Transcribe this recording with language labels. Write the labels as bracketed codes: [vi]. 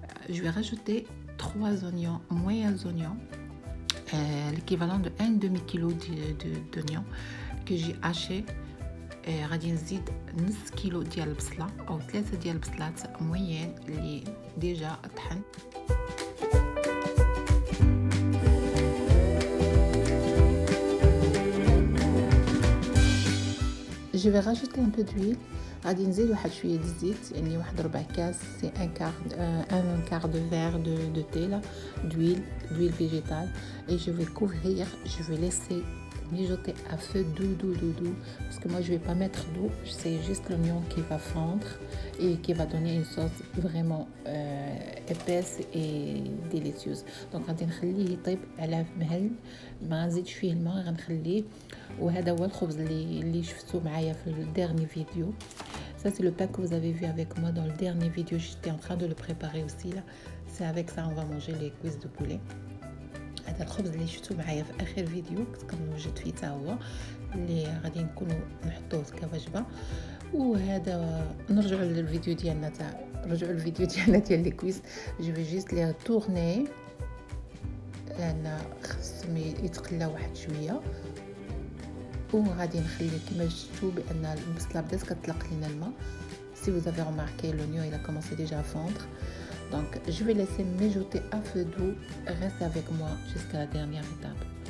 [fr] Je vais rajouter 3 oignons, moyens oignons, l'équivalent de 1 demi-kilo d'oignons que j'ai haché. [ar] غادي نزيد نص كيلو ديال البصله او 3 ديال البصلات موين اللي ديجا طحن. [fr] Je vais rajouter un peu d'huile. [ar] غادي نزيد واحد شويه د الزيت يعني واحد ربع كاس سي [fr] un quart de verre de thé là d'huile végétale et je vais couvrir, je vais laisser mijoter à feu doux parce que moi je vais pas mettre d'eau, c'est juste l'oignon qui va fondre et qui va donner une sauce vraiment épaisse et délicieuse. [ar] donc غادي نخليه يطيب على مهل ما نزيدش فيه الماء غنخليه. وهذا هو الخبز اللي شفتوه معايا في الديرني فيديو. [fr] Ça c'est le pain que vous avez vu avec moi dans le dernier vidéo, j'étais en train de le préparer aussi là. C'est avec ça on va manger les cuisses de poulet. [ar] هذا الخبز اللي شفتوه معايا في اخر فيديو كنت كنوجد فيه حتى هو اللي غادي نكونوا نحطوه كوجبه. وهذا نرجعوا للفيديو ديالنا ديال لي كويس. [fr] جو في جيست لي تورني [ar] لان خصهم يتقلاو واحد شويه وغادي نخليه كما شفتوا بان البصله بدات كتطلق لينا الماء. [fr] Si vous avez remarqué, l'oignon il a commencé déjà à fondre. Donc je vais laisser mijoter à feu doux. Reste avec moi jusqu'à la dernière étape.